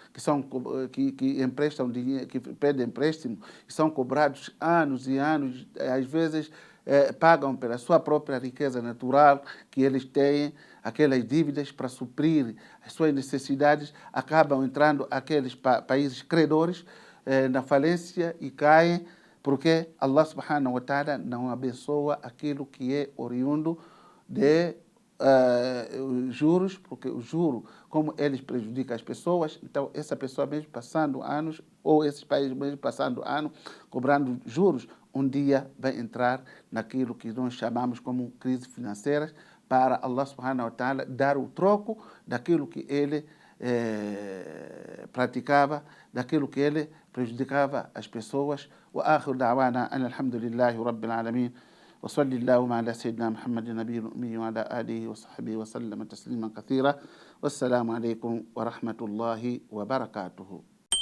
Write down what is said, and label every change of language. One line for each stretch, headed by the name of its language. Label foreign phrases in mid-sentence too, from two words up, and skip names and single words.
Portuguese: que emprestam dinheiro, que pedem empréstimo, que são cobrados anos e anos, às vezes pagam pela sua própria riqueza natural que eles têm, aquelas dívidas para suprir as suas necessidades, acabam entrando aqueles países credores na falência e caem, porque Allah
Arabic: سبحانه وتعالى
Portuguese: não abençoa aquilo que é oriundo de juros, porque o juro, como eles prejudicam as pessoas, então essa pessoa mesmo passando anos, ou esses países mesmo passando anos, cobrando juros, um dia vai entrar naquilo que nós chamamos como crise financeira, para Allah
Arabic: سبحانه وتعالى
Portuguese: dar o troco daquilo que ele praticava, daquilo que ele prejudicava as pessoas.
Arabic: وآخر دعوانا أن الحمد لله رب العالمين وصلى اللهم على سيدنا محمد النبي الأمي وعلى آله وصحبه وسلم تسليما كثيرا والسلام عليكم ورحمة الله وبركاته.